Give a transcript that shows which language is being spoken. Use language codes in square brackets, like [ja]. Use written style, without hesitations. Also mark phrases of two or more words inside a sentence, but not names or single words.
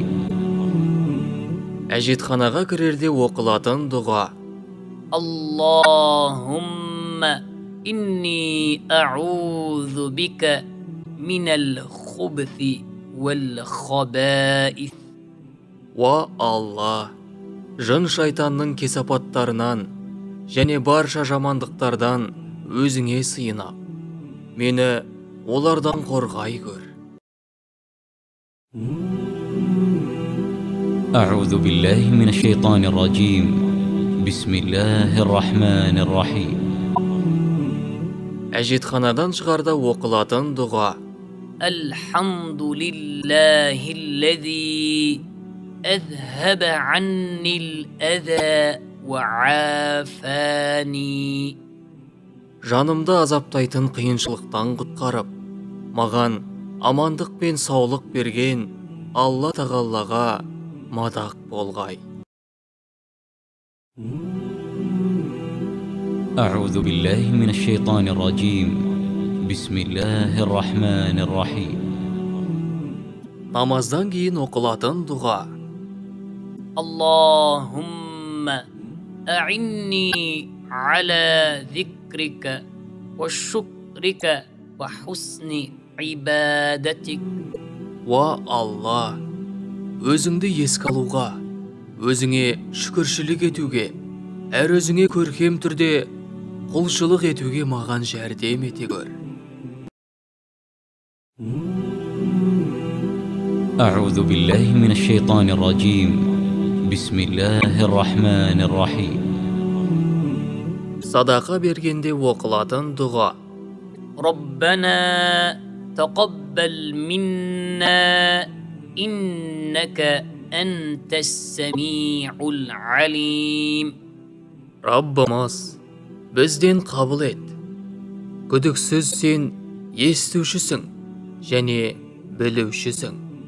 [kk] Әжетханаға кірерде оқылатын дұға. [ar] اللهم إني أعوذ بك من الخبث والخبائث. [kk] Уа Алла, жын шайтанның кесапаттарынан және барша жамандықтардан өзіңе сыйынам. Мені олардан қорғай көр. [ar] أعوذ بالله من الشيطان الرجيم بسم الله الرحمن الرحيم [kk] Әжетханадан шығарда оқылатын дұға. [ar] الحمد لله الذي أذهب عني الأذى وعافاني. [kk] Жанымды азаптайтын қиыншылықтан құтқарып, маған амандық пен саулық берген Алла тағалаға мадақ болғай. [ar] أعوذ بالله من الشيطان الرجيم بسم الله الرحمن الرحيم [kk] Намаздан кейін оқылатын дұға. [ar] اللهم أعني على ذكرك وشكرك وحسن عبادتك. [kk] Уа Алла, өзіңді еске алуға, өзіңе шүкіршілік етуге, әр өзіңе көркем түрде құлшылық етуге маған жәрдем ете көр. [ar] أعوذ بالله من الشيطان الرجيم بسم الله الرحمن الرحيم [kk] Садақа бергенде оқылатын дұға. [ar] ربنا تقبل منا إنك أنت السميع العليم. [kk] Раббымыз, бізден қабыл ет. Күдіксіз сен естушісің және білушісің.